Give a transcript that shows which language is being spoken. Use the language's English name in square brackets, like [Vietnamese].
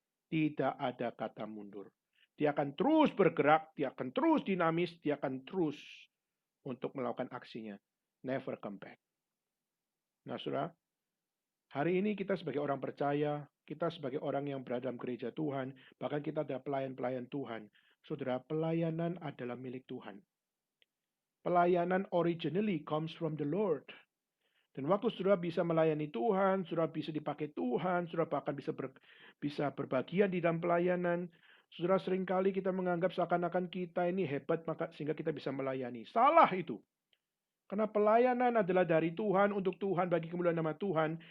[Indonesian] Tidak ada kata mundur. Dia akan terus bergerak, dia akan terus dinamis, dia akan terus untuk melakukan aksinya. [English] Never come back. [Indonesian] Nah, saudara, hari ini kita sebagai orang percaya, kita sebagai orang yang berada dalam gereja Tuhan, bahkan kita adalah pelayan-pelayan Tuhan. Saudara, pelayanan adalah milik Tuhan. [English] Pelayanan originally comes from the Lord. [Indonesian] Dan waktu saudara bisa melayani Tuhan, saudara bisa dipakai Tuhan, saudara bahkan bisa berbagian di dalam pelayanan. Saudara, seringkali kita menganggap seakan-akan kita ini hebat maka sehingga kita bisa melayani. Salah itu. Karena pelayanan adalah dari Tuhan, untuk Tuhan, bagi kemuliaan nama Tuhan.